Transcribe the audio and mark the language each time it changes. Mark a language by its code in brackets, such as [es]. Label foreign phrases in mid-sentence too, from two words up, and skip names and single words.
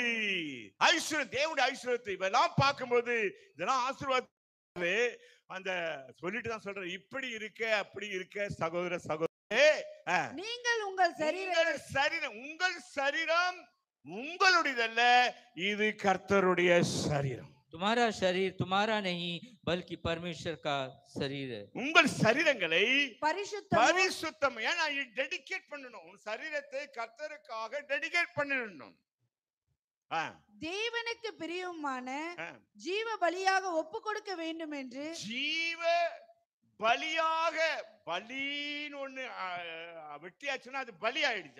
[ta] ஐஸ்வர்யம், தேவனுடைய ஐஸ்வர்யத்தை இதெல்லாம் பார்க்கும்போது இதெல்லாம் ஆசீர்வாதம். அந்த சொல்லிட்டு தான் சொல்றேன், இப்படி இருக்க அப்படி இருக்க சகோதர சகோதரே, நீங்கள் உங்கள் சரீரம் உங்களுடையதல்ல, இது கர்த்தருடைய சரீரம். [hi] तुम्हारा शरीर तुम्हारा नहीं बल्कि परमेश्वर का शरीर है. [ta] உங்கள் சரீரங்களை பரிசுத்தம் ஏன்னா டெடிகேட் பண்ணணும். உன் சரீரத்தை கர்த்தருக்காக டெடிகேட் பண்ணணும். தேவனுக்கு பிரியமான ஜீவ பலியாக ஒப்பு கொடுக்க வேண்டும் என்று. ஜீவ பலியாக, பலின்னு ஒண்ணு வெட்டியாச்சுன்னா அது பலி ஆயிடுச்சு.